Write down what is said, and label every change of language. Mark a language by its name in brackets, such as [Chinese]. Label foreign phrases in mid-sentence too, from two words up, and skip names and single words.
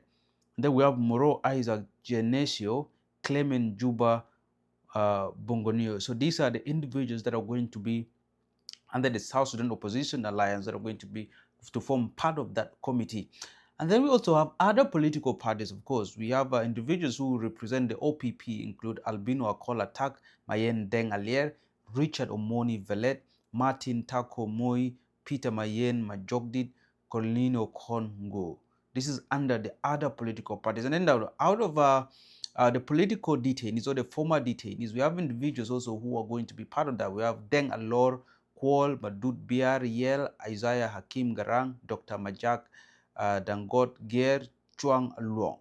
[English] And then we have Moro Isaac Genesio, Clement Juba Bongonio. So these are the individuals that are going to be under the South Sudan Opposition Alliance that are going to form part of that committee. And then we also have other political parties, of course. We have individuals who represent the OPP, include Albino Akola Tak, Mayen Deng Alier, Richard Omoni Velet, Martin Tako Moi, Peter Mayen Majogdit, Colino Kongo. This is under the other political parties. And then out of the political detainees or the former detainees. We have individuals also who are going to be part of that. We have Deng Alor, Kwol, Madud Biar, Yel, Isaiah Hakim Garang, Dr. Majak, Dangot Ger, Chuang Luong.